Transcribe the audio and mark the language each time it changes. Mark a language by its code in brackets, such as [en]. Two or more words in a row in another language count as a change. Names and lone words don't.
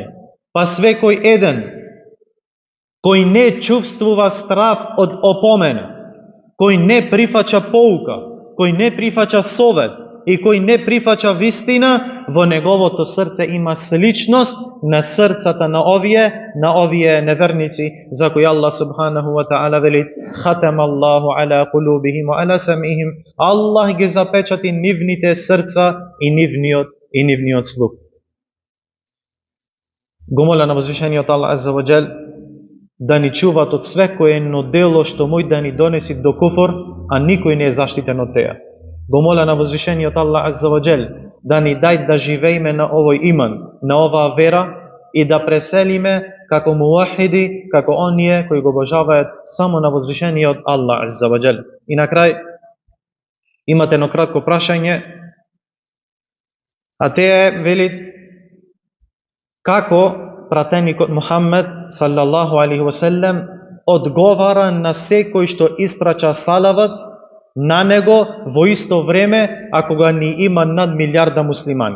[mk] Па свекој еден кој не чувствува страв од опомена, кој не прифаќа поука, кој не прифаќа совет и кој не прифаќа вистина, во неговото срце има сличност на срцата на овие неверници, за кои Аллах [ar] سبحانه وتعالى [mk] вели: [ar] "ختم الله على قلوبهم وعلى سمعهم", [mk] Аллах ги запечати нивните срца и нивниот слух. Го моля на возвишениот Аллах [ar] عز وجل [mk] да ни чуват од свекое едно дело што мој да ни донеси до куфр, а никој не е заштитен од теја. Го моля на возвишениот Аллах [ar] عز وجل [mk] да ни дај да живееме на овој иман, на оваа вера и да преселиме како муахиди, како оние кои го обожаваат само на возвишениот Аллах азза ва џел. И на крај имате едно кратко прашање, а те вели како пратеникот Мухаммед [ar] صلى الله عليه وسلم [mk] одговара на секој што испрача салават на него во исто време, ако кога ни има над милиарда муслимани.